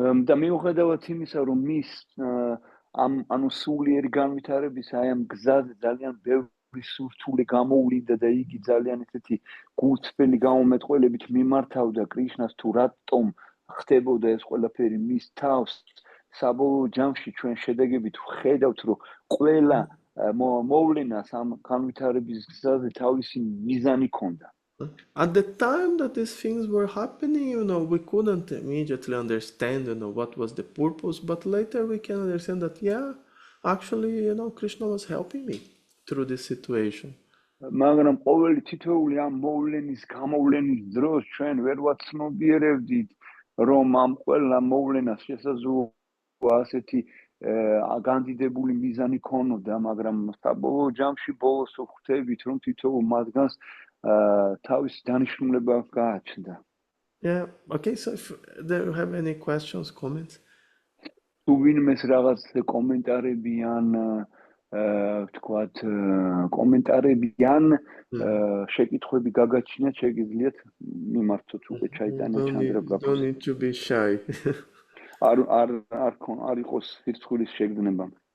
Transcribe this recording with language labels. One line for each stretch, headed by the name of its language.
Georgian: და მიუხედავად იმისა, რომ მის ანუ სულიერი განვითარების აი ამ გზაზე ძალიან ბევრი სურთული გამოვლინდა და იგი ძალიან ესეთი გულწრფელი გამომეტყველებით მიმართავდა კრიშნას, თუ რატომ ხდებოდა ეს ყველაფერი მის თავს, საბოლოო ჯამში ჩვენ შედეგებით ვხედავთ, რომ ყველა მოვლენას ამ განვითარების გზაზე თავისი მიზანი ჰქონდა.
English: At the time that these things were happening, we couldn't immediately understand, what was the purpose, but later we can understand that, actually, Krishna was helping me through this situation.
Georgian: მაგრამ ყოველი თითოეული ამ მოვლენის გამოვლენის დროს ჩვენ ვერ ვაცნობიერებდით, რომ ამ ყველა მოვლენას შესაძლოა ასეთი განდიდებული მიზანი ქონოდა, მაგრამ საბოლოო ჯამში ბოლოს ხვდებით, რომ თითოეულ მათგანს თავის დანიშნულება გააჩნდა.
English: Okay, so if there have any questions, comments,
Georgian: თუ ვინმეს რაღაც კომენტარები ან ვთქვათ კომენტარები ან შეკითხვები გაგაჩნიათ, შეგიძლიათ მიმართოთ უკვე ჩაიტანა ჩანდრაბრაბუს.
English: Don't need to be shy.
Georgian: არ იყოს სირცხვილის შეგრძნება.